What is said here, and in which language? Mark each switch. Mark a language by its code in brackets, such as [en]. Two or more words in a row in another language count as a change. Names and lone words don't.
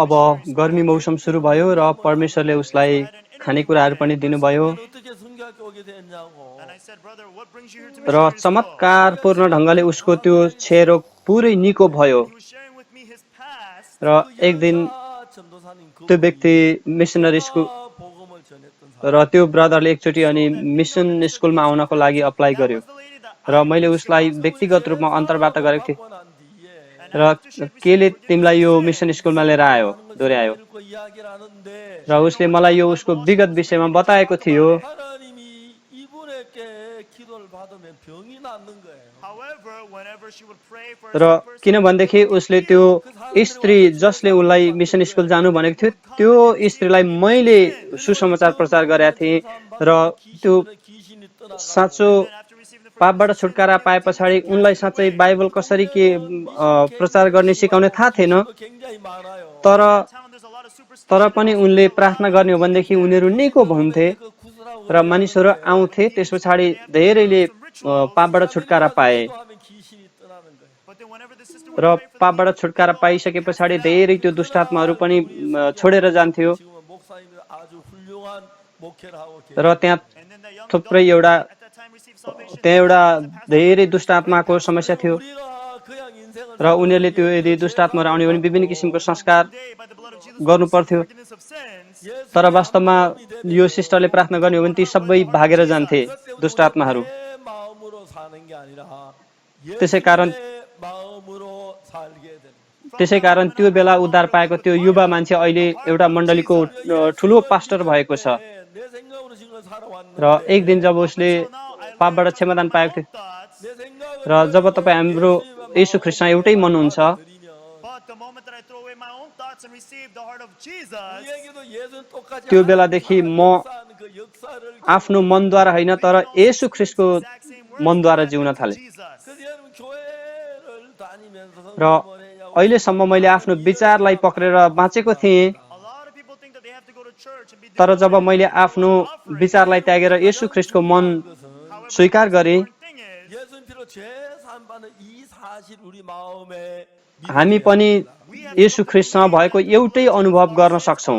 [ne] अब [en] missionary school. [ne] गर्मी मौसम सुरु भयो र परमेश्वरले उसलाई खानेकुराहरू पनि दिनुभयो [ko] 난 어떻게 성교학교 오게 됐냐고 [en] And I said, brother, what brings you here to [ne] र [en] missionary school? [ne] चमत्कारपूर्ण ढङ्गले उसको त्यो क्षयरोग पुरै निको भयो [en] He was sharing with me his past. [ne] र एक दिन [ko] 여자 전도사님 [ne] त्यो व्यक्ति [en] missionary school [ko] 복음을 전했던 [ne] र त्यो ब्रदरले एकचोटि अनि मिसन स्कुलमा आउनको लागि अप्लाई [en] That [ne] गर्यो [en] was the lady that [ne] र मैले उसलाई व्यक्तिगत रूपमा अन्तर्वार्ता गरेको थिएँ [ko] 받고 난 뒤에 [en] And [ne] र [en] after she had received [ne] केले [en] forgiveness [ne] तिमीलाई यो [en] of [ne] मिसन [en] sins, [ne] स्कुलमा लिएर आयो दोहोऱ्यायो [ko] 읽고 이야기를 하는데 [ne] र उसले मलाई यो उसको विगत विषयमा बताएको थियो [ko] 하나님이 이분에게 기도를 받으면 병이 낫는 거예요. [en] however, whenever she would pray for a [ne] र [en] sick person, [ne] किनभनेदेखि उसले त्यो स्त्री जसले उसलाई मिसन स्कुल जानु भनेको थियो त्यो स्त्रीलाई मैले सुसमाचार प्रचार गरेका थिएँ र त्यो [ko] 귀신이 떠나가고 [ne] साँचो [en] then after receiving the [ne] पापबाट छुटकारा पाए पछाडि उनलाई साँच्चै बाइबल कसरी के प्रचार गर्ने सिकाउने थाहा थिएन [ko] 굉장히 많아요. [ne] तर [en] town, there's a lot of superstition. [ne] तर पनि उनले प्रार्थना गर्ने हो भनेदेखि उनीहरू निको हुन्थे [ko] 그 구슬하고 [ne] र मानिसहरू आउँथे त्यस पछाडि धेरैले पापबाट छुटकारा पाए [ko] 기도하면 귀신이 떠나는 거예요. [en] But then whenever the sister [ne] र पापबाट छुटकारा पाइसके पछाडि धेरै त्यो दुष्टात्माहरू पनि छोडेर जान्थ्यो [ko] 지금은 목사님이 아주 훌륭한 목회를 하고 계세요. [ne] र त्यहाँ [en] and then that young [ne] थुप्रै [en] adult [ne] एउटा [en] at that time received salvation. [ne] त्यहाँ एउटा धेरै दुष्टात्माको समस्या थियो [ko] 우리가 그냥 인생을 [ne] र उनीहरूले त्यो यदि दुष्टात्माहरू आउने भने विभिन्न किसिमको संस्कार [en] Today, by the blood of Jesus, [ne] गर्नु [en] we receive [ne] पर्थ्यो [en] forgiveness of sins. [ne] तर वास्तवमा यो सिस्टरले प्रार्थना गर्ने हो भने ती सबै भागेर जान्थे दुष्टात्माहरू [ko] 내 마음으로 사는 게 아니라 [ne] त्यसै कारण [ko] 예수님의 마음으로 살게 되는 [ne] त्यसै कारण त्यो बेला उद्धार पाएको त्यो युवा मान्छे अहिले एउटा मण्डलीको ठुलो पास्टर भएको छ [ko] 내 생각으로 지금 살아왔는데 [ne] र एक दिन जब उसले पापबाट क्षमादान पाएको थियो [en] Thoughts, [ko] 내 생각을 [ne] र जब तपाईँ हाम्रो येशू ख्रीष्टसँग एउटै मनुहुन्छ [en] but the moment that I throw away my own thoughts and receive the heart of Jesus, [ko] 우리에게도 예수는 똑같이 [ne] त्यो बेलादेखि म [ko] 역사하는 그 역사를 [ne] आफ्नो मनद्वारा होइन तर येशू ख्रीष्टको [en] exact same words [ne] मनद्वारा [en] that [ne] जिउन [en] to [ne] थाले [en] Jesus. [ko] 그래서 여러분 교회를 다니면서 [ne] र अहिलेसम्म मैले आफ्नो विचारलाई पक्रेर बाँचेको थिएँ [en] A lot of people think that they have to go to church and be [ne] तर जब मैले आफ्नो विचारलाई त्यागेर येशू ख्रीष्टको मन स्वीकार गरेँ [en] thing is, [ko] 예수님 피로 제사함받는 이 사실 우리 마음에 [ne] हामी पनि येशू ख्रीष्टसँग भएको एउटै अनुभव गर्न सक्छौँ